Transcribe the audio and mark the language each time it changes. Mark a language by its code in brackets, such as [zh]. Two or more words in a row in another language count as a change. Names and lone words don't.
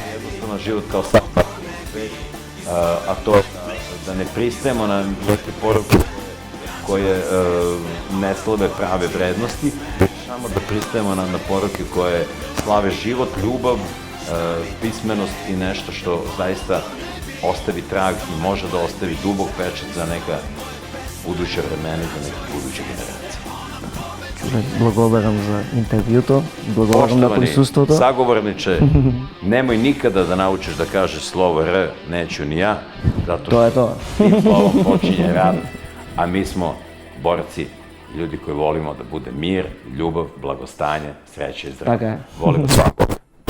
[sr] jednostavan život kao sam svet, a to da ne pristajemo na neke poruke koje ne slave prave vrednosti, samo da pristajemo na poruke koje slave život, ljubav, pismenost i nešto što zaista ostavi trag i može da ostavi dubok pečat za neka buduća vremena i za neke buduće generacije. Čule, [mk] благодарам за интервјуто, благодарам на присуството. [sr] Sagovorniče, nemoj nikada da naučiš da kažeš slovo R, neću ni ja, zato što tim slovom počinje rat, a mi smo borci, ljudi koji volimo da bude mir, ljubav, blagostanje, sreće i zdravlje. [mk] Така е. [sr] Volimo svakog.